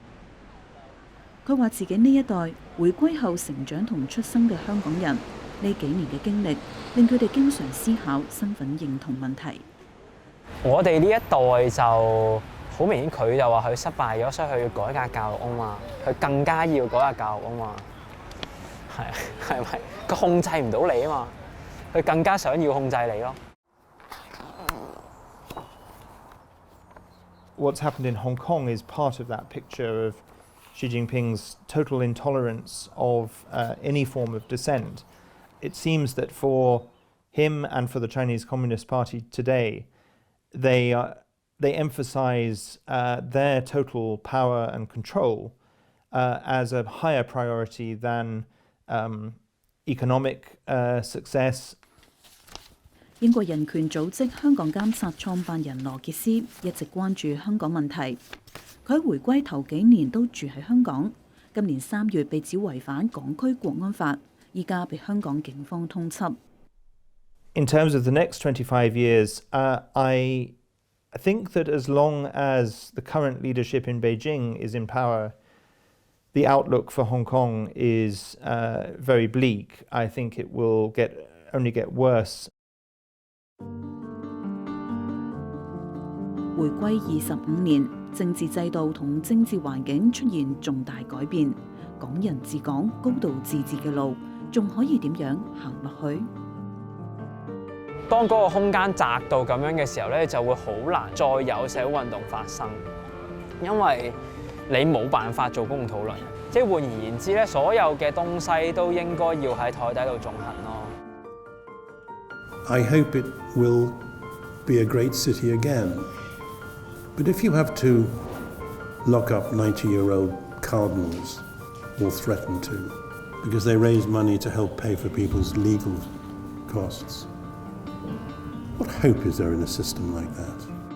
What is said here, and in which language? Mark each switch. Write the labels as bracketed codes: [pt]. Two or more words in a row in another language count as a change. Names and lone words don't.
[yue] 佢話自己呢一代回歸後成長同出生嘅香港人，呢幾年嘅經歷令佢哋經常思考身份認同問題。我哋呢一代就好明顯，佢就話佢失敗咗，所以佢要改革教育啊嘛，佢更加要改革教育啊嘛，係咪？佢控制唔到你啊嘛，佢更加想要控制你咯。 [en] What's happened in Hong Kong is part of that picture of Xi Jinping's total intolerance of any form of dissent. It seems that for him and for the Chinese Communist Party today, they emphasize their total power and control as a higher priority than economic success. [yue] 英國人權組織香港監察創辦人羅傑斯一直關注香港問題。佢喺回歸頭幾年都住喺香港，今年3月被指違反港區國安法，依家被香港警方通緝。 [en] In terms of the next 25 years, I think that as long as the current leadership in Beijing is in power, the outlook for Hong Kong is very bleak. I think it will only get worse. [yue] 回歸25年，政治制度同政治環境出現重大改變，港人治港、高度自治嘅路仲可以點樣行落去？當嗰個空間窄到咁樣嘅時候咧，就會好難再有社會運動發生，因為你冇辦法做公共討論。即係換而言之咧，所有嘅東西都應該要喺台底度進行咯。 [en] I hope it will be a great city again. But if you have to lock up 90-year-old cardinals, or threaten to, because they raise money to help pay for people's legal costs, what hope is there in a system like that?